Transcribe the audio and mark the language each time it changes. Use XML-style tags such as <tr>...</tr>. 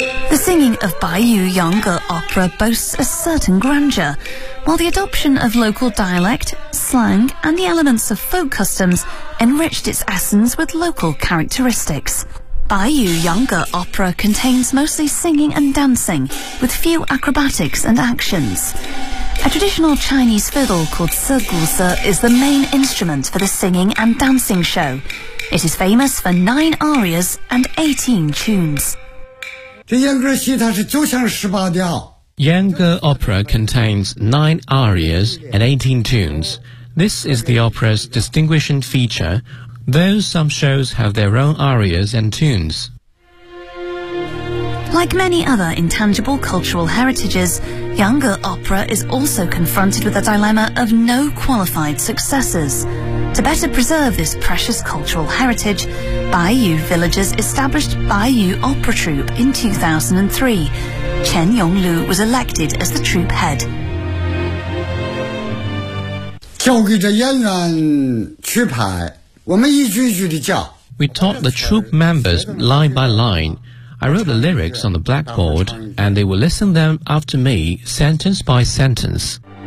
<en>The singing of Baiyu Yangge Opera boasts a certain grandeur, while the adoption of local dialect, slang, and the elements of folk customs enriched its essence with local characteristics. Baiyu Yangge Opera contains mostly singing and dancing, with few acrobatics and actions. A traditional Chinese fiddle called Si Guzi is the main instrument for the singing and dancing show. It is famous for 9 arias and 18 tunes.</en> <zh>这阉割戏它是九腔十八调。</zh> <en>Yangge Opera contains 9 arias and 18 tunes. This is the opera's distinguishing feature, though some shows have their own arias and tunes. Like many other intangible cultural heritages, Yangge Opera is also confronted with a dilemma of no qualified successors. To better preserve this precious cultural heritage, Baiyu Villagers established Baiyu Opera Troupe in 2003. Chen Yonglu was elected as the troupe head.</en> <zh>交给这演员去排，我们一句一句的叫。</zh> <en>We taught the troupe members line by line. I wrote the lyrics on the blackboard, and they will listen them after me, sentence by sentence.</en>